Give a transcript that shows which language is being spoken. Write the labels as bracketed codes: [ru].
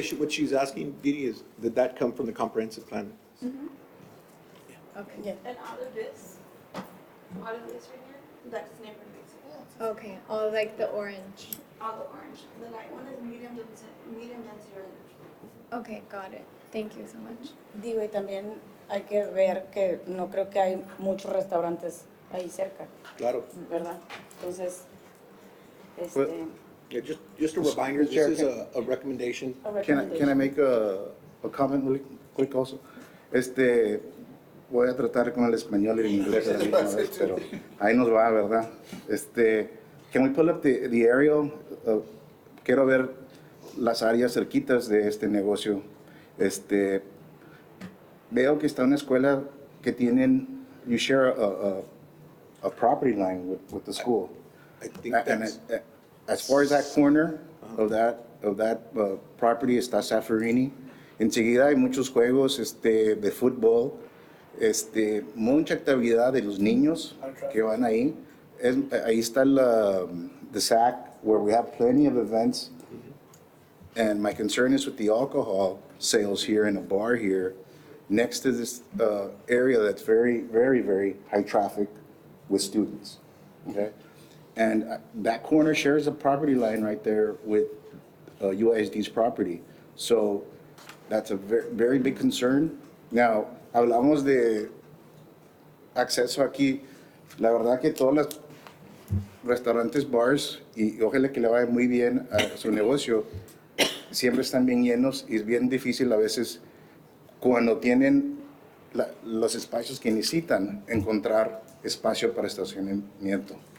[en] guess what she's asking, Didi, is did that come from the comprehensive plan? Okay. Yeah. And out of this right here, that's neighborhood mixed. Okay, all like the orange. All the orange. The light one is medium density orange. Okay, got it. Thank you so much. [es] Digo, y también hay que ver que no creo que hay muchos restaurantes ahí cerca, Claro. ¿verdad? Entonces, [en] Well, Yeah, just a reminder, this Chair, is a recommendation. a can I make a comment really quick also? [es] Voy a tratar con el español y el inglés a la misma vez, pero ahí nos va, ¿verdad? [en] Can we pull up the aerial? [es] Quiero ver las áreas cerquitas de este negocio. Veo que está una escuela que tienen, [en] you share a property line with the school. I think And that's, as far as that corner of that property está Zaffarini. [es] Enseguida hay muchos juegos de fútbol, mucha actividad de los niños que van ahí. Ahí está [en] the SAC, where we have plenty of events. And my concern is with the alcohol sales here in a bar here, next to this area that's very, very, very high traffic with students, okay? And that corner shares a property line right there with UISD's property. So that's a very, very big concern. [es] Now, hablamos de acceso aquí. La verdad que todos los restaurantes, bars, y ojalá que le vaya muy bien a su negocio, siempre están bien llenos y es bien difícil a veces cuando tienen los espacios que necesitan encontrar espacio para estacionamiento.